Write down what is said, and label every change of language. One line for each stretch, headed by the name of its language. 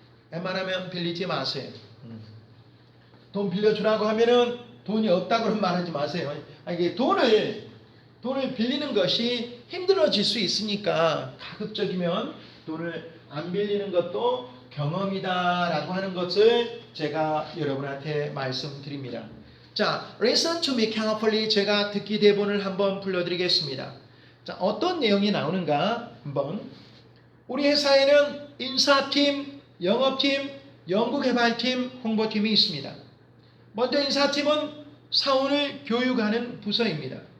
Korean: 웬만하면 빌리지 마세요. 돈 빌려주라고 하면은 돈이 없다고는 말하지 마세요. 이게 돈을 빌리는 것이 힘들어질 수 있으니까 가급적이면 돈을 안 빌리는 것도 경험이다라고 하는 것을 제가 여러분한테 말씀드립니다.
English: 자, listen to me carefully.
Korean: 제가 듣기 대본을 한번 불러드리겠습니다. 자, 어떤 내용이 나오는가 한번. 우리 회사에는 인사팀, 영업팀, 연구개발팀, 홍보팀이 있습니다. 먼저 인사팀은 사원을 교육하는 부서입니다.